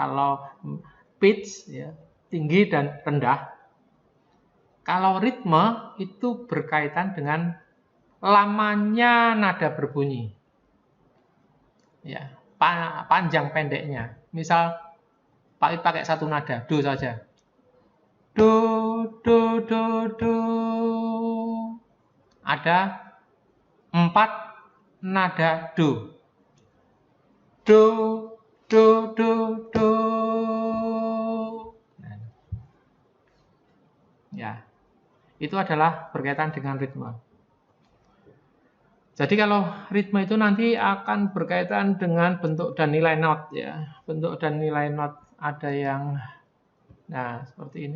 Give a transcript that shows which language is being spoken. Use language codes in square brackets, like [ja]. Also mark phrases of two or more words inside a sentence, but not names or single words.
[id] Kalau pitch, ya, tinggi dan rendah. Kalau ritme itu berkaitan dengan lamanya nada berbunyi, ya, panjang pendeknya. Misal Pak pakai satu nada, do saja. Do, do, do, do. Ada 4 nada do. Do, do, do, do. Ya, itu adalah berkaitan dengan ritme. Jadi kalau ritme itu nanti akan berkaitan dengan bentuk dan nilai not ya. Bentuk dan nilai not ada yang seperti ini.